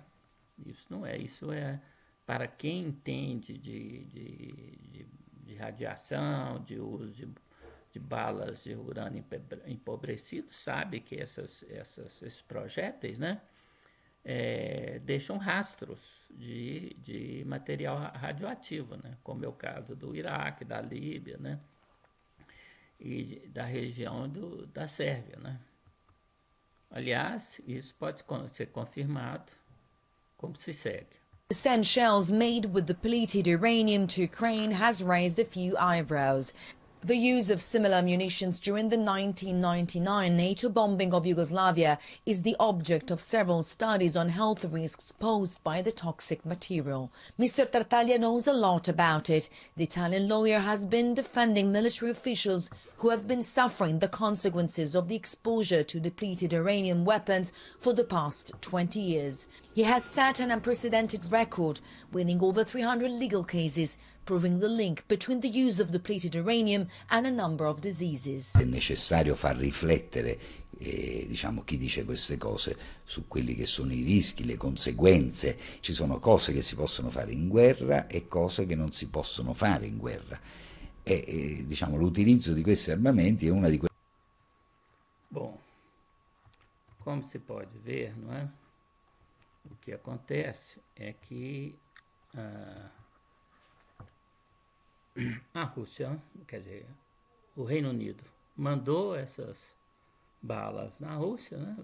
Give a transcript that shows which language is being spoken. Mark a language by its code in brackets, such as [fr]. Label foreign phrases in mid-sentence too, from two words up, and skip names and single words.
[pt] Isso é para quem entende de radiação, de uso de balas de urânio empobrecido, sabe que esses projéteis, né, deixam rastros de material radioativo, né, como é o caso do Iraque, da Líbia, né, e da região da Sérvia, né. Aliás, isso pode ser confirmado como se segue. [en] Send shells made with depleted uranium to Ukraine has raised a few eyebrows. The use of similar munitions during the 1999 NATO bombing of Yugoslavia is the object of several studies on health risks posed by the toxic material. Mr. Tartaglia knows a lot about it. The Italian lawyer has been defending military officials who have been suffering the consequences of the exposure to depleted uranium weapons for the past 20 years. He has set an unprecedented record, winning over 300 legal cases, proving the link between the use of depleted uranium and a number of diseases. [it] È necessario far riflettere diciamo, chi dice queste cose su quelli che sono i rischi, le conseguenze. Ci sono cose che si possono fare in guerra e cose che non si possono fare in guerra. diciamo, l'utilizzo di questi armamenti è una di quelle... [pt] Bom, como se pode ver, não é? O que acontece é que a Rússia, quer dizer, o Reino Unido, mandou essas balas na Rússia, né?